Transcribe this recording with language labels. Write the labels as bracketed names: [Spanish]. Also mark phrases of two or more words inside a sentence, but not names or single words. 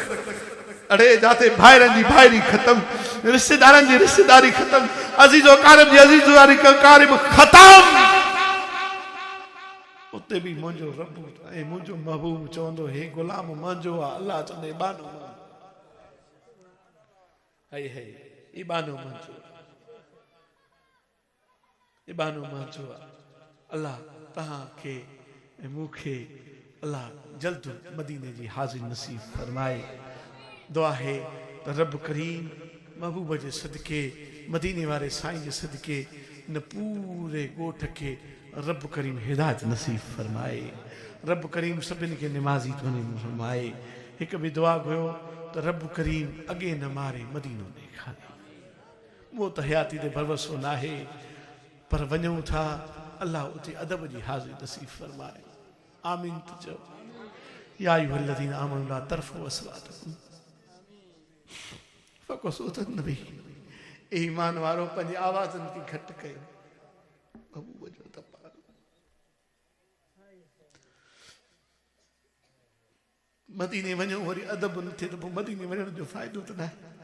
[Sindhi] अरे जाते भाइरनि जी भाइरी ख़तम रिश्तेदारनि जी रिश्तेदारी ख़तम अज़ीज़ो कारब जी अज़ीज़दारी कारब ख़तम उते बि मुंहिंजो रब ऐं मुंहिंजो महबूब चवंदो हे गुलाम मुंहिंजो आहे अल्लाह चवंदे बानो हे ई बानो मुंहिंजो ई बानो मुंहिंजो आहे। अल्लाह तव्हांखे ऐं मूंखे अल्लाह जल्द मदीने जी हाज़िर नसीब फरमाए। [Urdu] دعا ہے تو رب کریم محبوب کے صدقے مدینے والے سائیں کے صدقے نہ پورے گوٹھ کے رب کریم ہدایت نصیب فرمائے. [Sindhi] रब करीम सभिनी के निमाज़ी फरमाए। एक भी दुआ गयो तो रब करीम अगे न मारे मदीनो ॾेखारे। वो तो हयाती ते भरोसो ना है पर वञूं था अल्लाह उते अदब जी हाज़िर नसीब फरमाए। आमीन तो चओ [Arabic] يا أيها الذين آمنوا لا ترفعوا أصواتكم فوق صوت النبي. [Sindhi] ईमान वारो पंहिंजी आवाज़नि खे घटि कयो। मदीने वञो वरी अदब न थिए त पोइ मदीने वञण जो फ़ाइदो त न आहे।